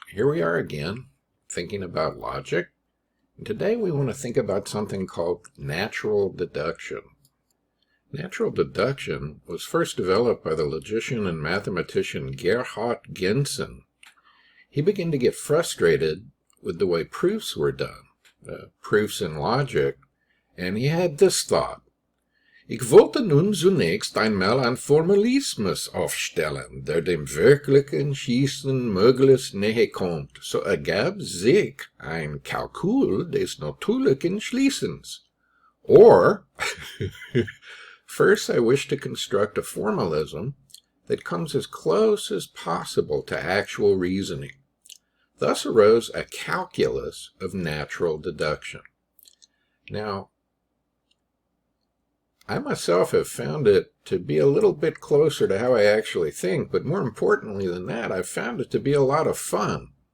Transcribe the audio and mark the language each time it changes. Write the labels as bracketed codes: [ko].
[en] Here we are again, thinking about logic. And today we want to think about something called natural deduction. Natural deduction was first developed by the logician and mathematician Gerhard Gentzen. He began to get frustrated with the way proofs were done, proofs in logic, and he had this thought. [de] Ich wollte nun zunächst einmal ein Formalismus aufstellen, der dem wirklichen Schließen möglichst näher kommt. So ergab sich ein Kalkül des natürlichen Schließens. [en] Or, first I wish to construct a formalism that comes as close as possible to actual reasoning. Thus arose a calculus of natural deduction. Now, I myself have found it to be a little bit closer to how I actually think, but more importantly than that, I've found it to be a lot of fun.